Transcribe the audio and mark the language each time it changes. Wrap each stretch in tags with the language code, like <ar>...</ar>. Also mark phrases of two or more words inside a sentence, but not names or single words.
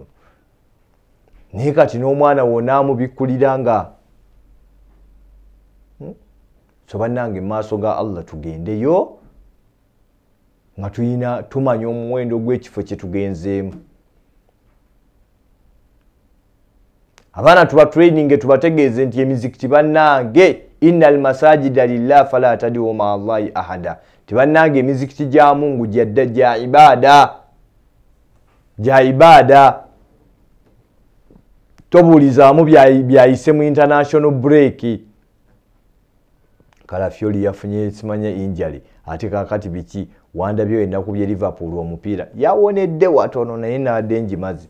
<lg>Naye kati n'omwana wonna amubikkulira nga so bannange maaso ga Allah tugendeyo nga tumanya omuwendo gw'ekifo kye tugenzeemu. Abaana tuba training tubategeeze nti emizikiti bannange</lg> <ar>إن المساجد لله فلا تدعوا مع الله أحدا.</ar> <lg>Tibannange emizikiti gya Mungu gya ibada. Tobuulizaamu byayise mu</lg> <en>international break.</en> <lg>Kalafiori yafunye simanya injury ate kakati biki wandabyo endakubye Liverpool omupiira yawonedde watono naye nadde njimazi.</lg>